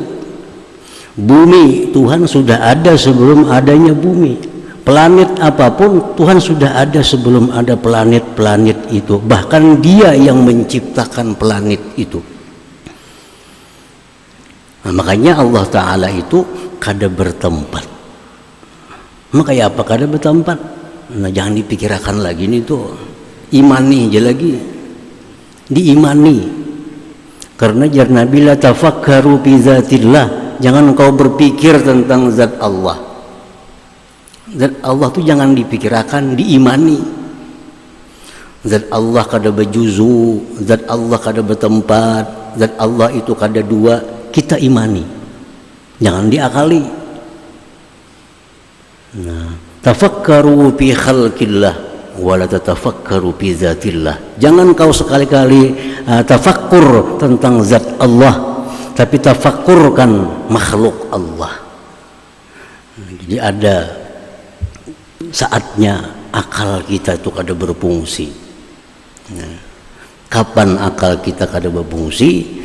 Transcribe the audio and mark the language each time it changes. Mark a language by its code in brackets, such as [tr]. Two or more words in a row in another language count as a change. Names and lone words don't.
[id] Bumi, Tuhan sudah ada sebelum adanya bumi. Planet apapun, Tuhan sudah ada sebelum ada planet-planet itu. Bahkan Dia yang menciptakan planet itu. [bjn] Nah, makanya Allah Ta'ala itu kada bertempat. Makanya apa kada bertempat? Nah, jangan dipikirkan lagi nih tuh. Imani aja lagi. Diimani. Karena jar Nabi [ar] la tafakkaru fi zatillah. [id] Jangan kau berpikir tentang zat Allah. Zat Allah tuh jangan dipikirkan, diimani. [bjn] Zat Allah kada berjuzu, zat Allah kada bertempat, zat Allah itu kada 2, kita imani. [id] Jangan diakali. Nah, [ar] tafakkaru fi khalqillah wa la tatafakkaru fi zatillah. [id] Jangan kau sekali-kali tafakkur tentang zat Allah, tapi tafakkurkan makhluk Allah. [bjn] Jadi ada saatnya akal kita itu kada berfungsi. Nah, kapan akal kita kada berfungsi?